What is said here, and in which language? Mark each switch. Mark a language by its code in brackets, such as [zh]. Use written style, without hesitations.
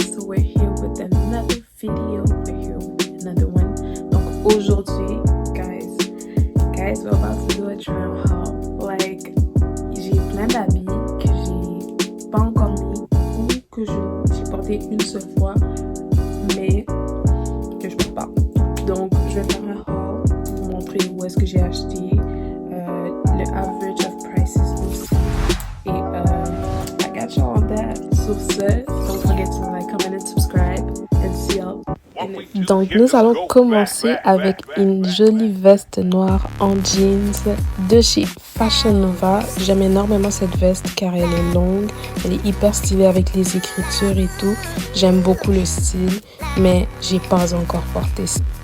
[en] So we're here with another video, we're here with another one. [fr] Donc aujourd'hui, [en] guys, we're about to do a try on haul. [fr] Like, j'ai plein d'habits que j'ai pas encore mis ou que j'ai porté une seule fois, mais que je porte pas. Donc je vais faire un haul, vous montrer où est-ce que j'ai acheté, le [en] average of prices [fr] aussi. [en] Et I got y'all on that. [fr] Sur ce, [en] don't forget to like, comment and subscribe and see y'all. [fr] Donc nous allons commencer avec une jolie veste noire en jeans de chez Fashion Nova. J'aime énormément cette veste car elle est longue, elle est hyper stylée avec les écritures et tout. J'aime beaucoup le style, mais j'ai pas encore porté ça.